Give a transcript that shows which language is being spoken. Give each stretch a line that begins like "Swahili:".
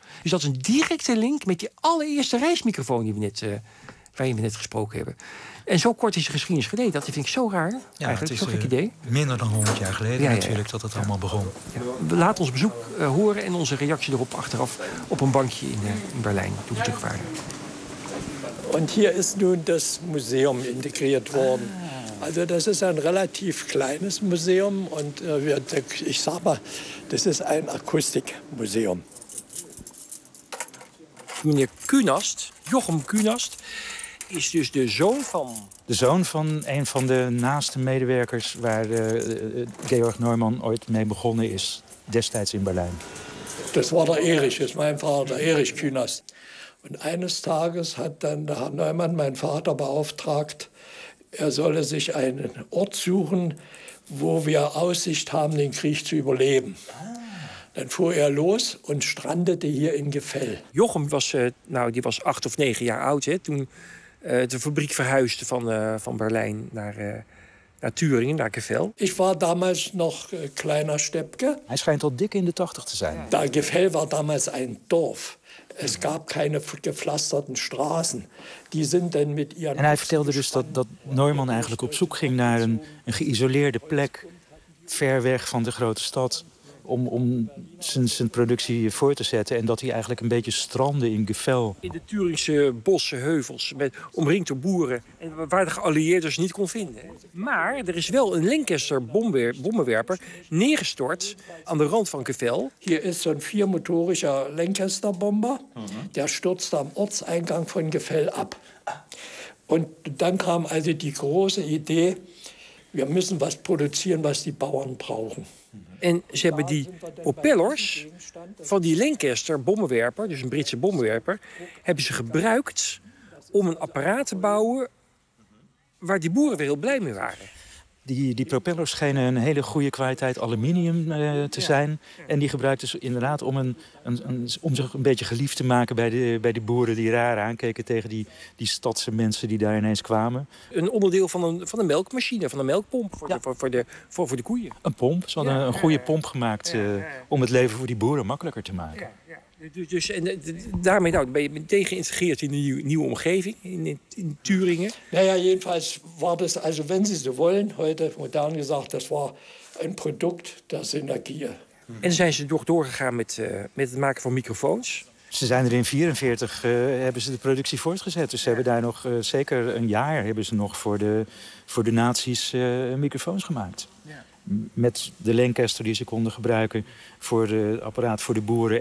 Dutch: Dus dat is een directe link met die allereerste reismicrofoon waar we net gesproken hebben. En zo kort is de geschiedenis geleden. Dat vind ik zo raar. Ja, eigenlijk. Het is zo'n gek idee. Minder dan 100 jaar geleden natuurlijk dat het allemaal begon. Ja. Laat ons bezoek horen en onze reactie erop achteraf op een bankje in Berlijn toen we terug waren.
German: Und hier ist nun das Museum integriert worden. Also das ist ein relativ kleines Museum und ich sag mal, das ist ein Akustikmuseum.
Dutch: Meneer Kühnast, Jochem Kühnast, ist dus de zoon van... De zoon van een van de naaste medewerkers waar Georg Neumann ooit mee begonnen is, destijds in Berlijn.
German: Das war der Erich, das ist mein Vater, Erich Kühnast. Und eines Tages hat dann der Herr Neumann meinen Vater beauftragt, er solle sich einen Ort suchen, wo wir Aussicht haben, den Krieg zu überleben. Dann fuhr er los und strandete hier in Gevel.
Dutch: Jochem was, die was 8 of 9 jahre alt, toen de fabriek verhuisde van Berlijn naar Thüringen, naar Gevel.
German: Ich war damals noch kleiner Steppke.
Dutch: Hij schijnt al dik in de 80 te zijn.
German: Da Gevel war damals ein Dorf. Es gab keine gepflasterten Straßen. Die sind dann mit ihren.
Dutch: En hij vertelde dus dat Neumann eigenlijk op zoek ging naar een geïsoleerde plek. Ver weg van de grote stad. om zijn productie voor te zetten. En dat hij eigenlijk een beetje strandde in Gevel. In de Thuringse bossen, heuvels, met omringd door boeren. En waar de geallieerden ze niet kon vinden. Maar er is wel een Lancaster bommenwerper neergestort aan de rand van Gevel. Hier is zo'n viermotorische Lancaster bomber.
German: Der stürzte am Ortseingang van Gevel ab.
Dutch: En dan kwam also die grote idee. We moeten wat produceren wat die bouwers
German: brauchen.
Dutch: En ze hebben die propellers van die Lancaster bommenwerper, dus een Britse bommenwerper, hebben ze gebruikt om een apparaat te bouwen waar die boeren weer heel blij mee waren. Die propellers schijnen een hele goede kwaliteit aluminium te zijn. Ja. En die gebruikten ze inderdaad om om zich een beetje geliefd te maken bij de boeren die raar aankeken tegen die stadse mensen die daar ineens kwamen. Een onderdeel van een melkmachine, van een melkpomp voor de koeien. Een pomp. Ze hadden een goede pomp gemaakt om het leven voor die boeren makkelijker te maken. Ja. Dus daarmee ben je meteen geïntegreerd in een nieuwe omgeving in Thüringen.
German: Nou ja, jedenfalls war das, also wenn Sie so wollen, heute modern gesagt, das war ein Produkt der Synergie.
Dutch: En zijn ze doorgegaan met het maken van microfoons? Ze zijn er in 1944 hebben ze de productie voortgezet. Dus ze hebben daar nog zeker een jaar hebben ze nog voor de nazi's microfoons gemaakt. Ja. Met de Lancaster die ze konden gebruiken voor het apparaat voor de boeren.